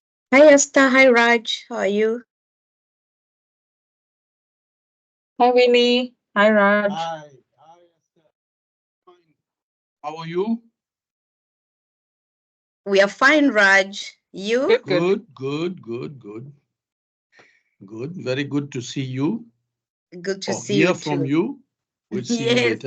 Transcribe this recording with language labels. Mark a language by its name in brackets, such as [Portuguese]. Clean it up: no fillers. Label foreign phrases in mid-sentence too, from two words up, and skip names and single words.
[English] Hi Esther, hi Raj, how are you? Hi, Winnie. Hi, Raj. Hi, Esther. Fine. How are you? We are fine, Raj. You? Good, good. Good. Good. Very good to see you Good to or see you hear from too. you. We'll see you Yes,